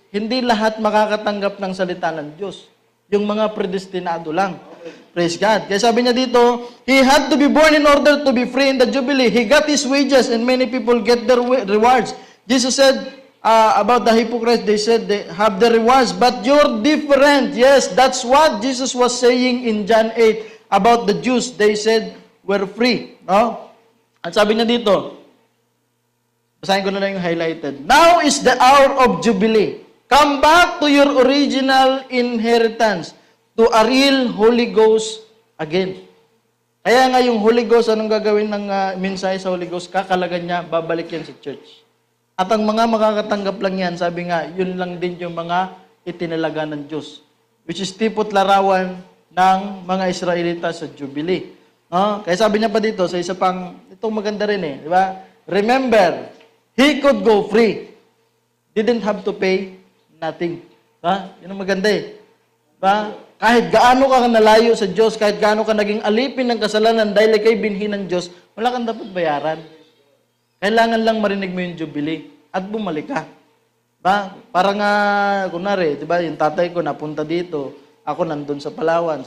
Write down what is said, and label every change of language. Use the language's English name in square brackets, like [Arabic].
[Filipino] Hindi lahat makakatanggap ng salita ng Diyos. Yung mga predestinado lang. [English] Praise God. [Filipino] Kaya sabi niya dito, [English] He had to be born in order to be free in the Jubilee. He got his wages and many people get their rewards. Jesus said about the hypocrites, they said they have the rewards, but you're different. Yes, that's what Jesus was saying in John 8 about the Jews. They said, we're free. [Filipino] No? At sabi niya dito, basahin ko na lang yung highlighted. [English] Now is the hour of Jubilee. Come back to your original inheritance, to a real Holy Ghost again. [Filipino] Kaya nga yung Holy Ghost, anong gagawin ng mensahe sa Holy Ghost? Kakalagan niya, babalik yan sa church. At ang mga makakatanggap lang yan, sabi nga, yun lang din yung mga itinalaga ng Diyos. Which is tipot larawan ng mga Israelita sa Jubilee. Kaya sabi niya pa dito, sa isa pang, itong maganda rin eh, di ba? [English] Remember, he could go free. Didn't have to pay nothing. [Filipino] Yun ang maganda eh. Kahit gaano ka nalayo sa Diyos, kahit gaano ka naging alipin ng kasalanan dahil kay binhi ng Diyos, wala kang dapat bayaran. Kailangan lang marinig mo yung Jubilee at bumalik ka. Parang kunwari, diba, yung tatay ko napunta dito, ako nandun sa Palawan.